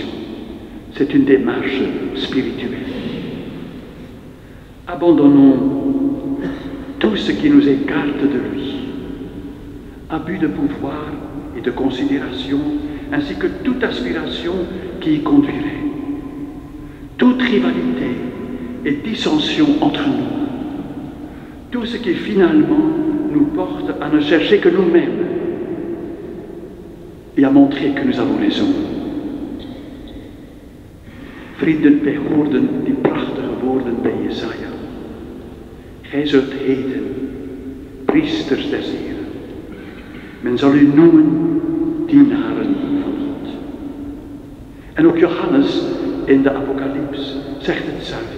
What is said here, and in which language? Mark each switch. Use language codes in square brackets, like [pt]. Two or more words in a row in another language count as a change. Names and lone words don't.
[fr] C'est une démarche spirituelle. Abandonnons tout ce qui nous écarte de lui, abus de pouvoir et de considération, ainsi que toute aspiration qui y conduirait, toute rivalité et dissension entre nous, tout ce qui finalement nous porte à ne chercher que nous-mêmes et à montrer que nous avons raison. [nl] Vrienden, wij hoorden die prachtige woorden bij Jesaja. Gij zult heten, priesters des Heren. Men zal u noemen, dienaren van God. En ook Johannes in de Apocalyps zegt hetzelfde.